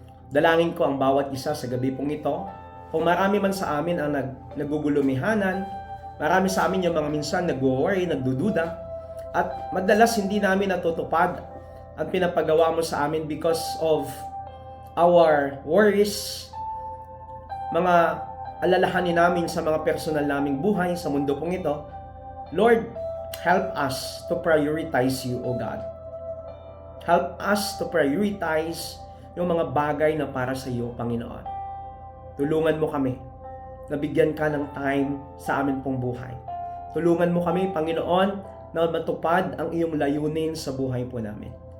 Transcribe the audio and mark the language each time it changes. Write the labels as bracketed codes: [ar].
[tl] Dalangin ko ang bawat isa sa gabi pong ito. Kung marami man sa amin ang nagugulumihanan, marami sa amin yung mga minsan nag-worry, nagdududa, at madalas hindi namin natutupad ang pinapagawa mo sa amin [en] because of our worries, [tl] mga alalahanin namin sa mga personal naming buhay sa mundo pong ito. [en] Lord, help us to prioritize you, O God. Help us to prioritize [tl] yung mga bagay na para sa iyo, Panginoon. Tulungan mo kami na bigyan ka ng time sa amin pong buhay. Tulungan mo kami, Panginoon, na matupad ang iyong layunin sa buhay po namin.